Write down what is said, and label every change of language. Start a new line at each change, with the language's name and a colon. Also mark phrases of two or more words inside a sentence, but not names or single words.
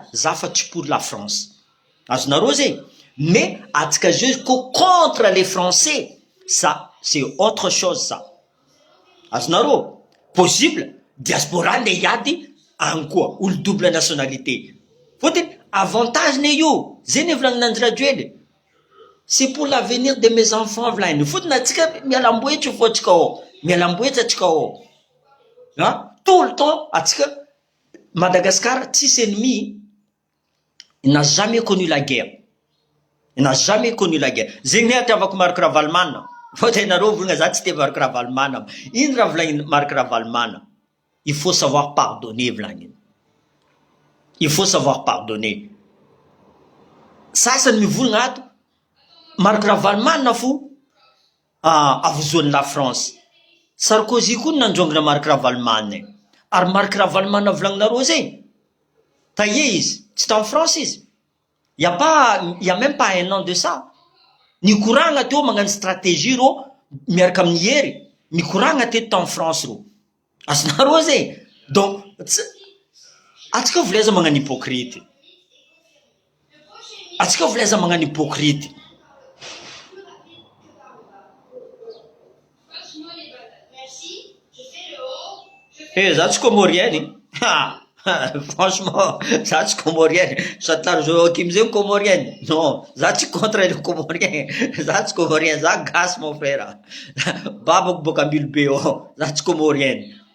Malagasy: za fa tsy
French: pour la France
Malagasy: azonareo zegny mais atsika zao ko
French: contre les français ça c'est autre chose ça
Malagasy: azonareo possible diaspora nde hiady agny koa olo
French: double nationalité
Malagasy: fotony avantage ne io zay volagninanjy raduely
French: c'est pour l'avenir de mes enfants
Malagasy: volagny fotony atsika mialamboetry foatsika mialamboetry atsika
French: tout le temps
Malagasy: atsika Madagascar tsisy ennemi
French: il n'a jamais connu la guerre il n'a jamais connu la guerre
Malagasy: zegny ne atiavako Marc Ravalomanana fôtenareo volagna za tsy te Marc Ravalomanana ino raha volagny Marc Ravalomanana
French: il faut savoir pardonner
Malagasy: volagny
French: il faut savoir pardonner
Malagasy: sasany mivolagna ato Marc Ravalomanana fo avozoany la France Sarkozy koa nandrongana Marc Ravalomanana ary Marc Ravalomanana volagninareo zegny taie izy tsy
French: en France
Malagasy: izy
French: y a même pas un an de ça
Malagasy: nikoragna teo magnano stratégie ro miaraka amin'ny hery nikoragna teto
French: en France
Malagasy: ro azonareo zegny donc atsika volaiza magnano hypocrite atsika volaiza magnano hypocrite za tsy
French: comorienne franchement
Malagasy: za tsy comorienne satary Joachim zegny comorienne non za tsy
French: contre le comorien
Malagasy: za tsy comorien za gasy
French: mon frère
Malagasy: babako boka ambilo be za tsy comorienne